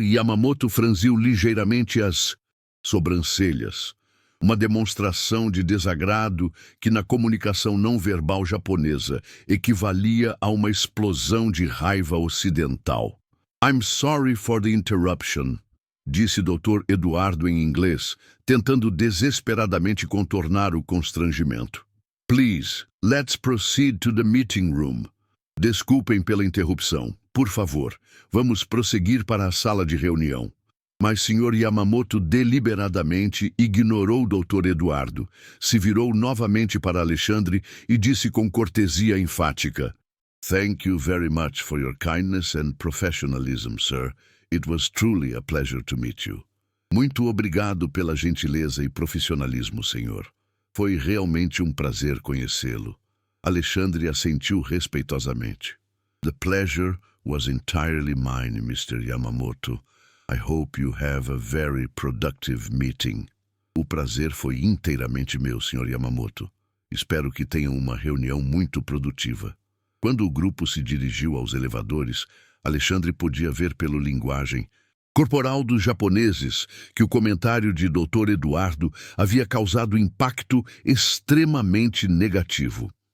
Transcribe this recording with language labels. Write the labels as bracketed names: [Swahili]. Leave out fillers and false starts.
[Portuguese] Yamamoto franziu ligeiramente as sobrancelhas, uma demonstração de desagrado que na comunicação não verbal japonesa equivalia a uma explosão de raiva ocidental. [English] "I'm sorry for the interruption", [Portuguese] disse [English] Dr. [Portuguese] Eduardo em inglês, tentando desesperadamente contornar o constrangimento. [English] "Please, let's proceed to the meeting room." [Portuguese] Desculpem pela interrupção. Por favor, vamos prosseguir para a sala de reunião. Mas Sr. Yamamoto deliberadamente ignorou Dr. Eduardo, se virou novamente para Alexandre e disse com cortesia enfática: [English] "Thank you very much for your kindness and professionalism, sir. It was truly a pleasure to meet you." [Portuguese] Muito obrigado pela gentileza e profissionalismo, senhor. Foi realmente um prazer conhecê-lo. Alexandre assentiu respeitosamente. [English] "The pleasure was entirely mine, Mr. Yamamoto. I hope you have a very productive meeting." [Portuguese] O prazer foi inteiramente meu, Sr. Yamamoto. Espero que tenham uma reunião muito produtiva. Quando o grupo se dirigiu aos elevadores, Alexandre podia ver pela linguagem corporal dos japoneses que o comentário de Dr. Eduardo havia causado impacto extremamente negativo.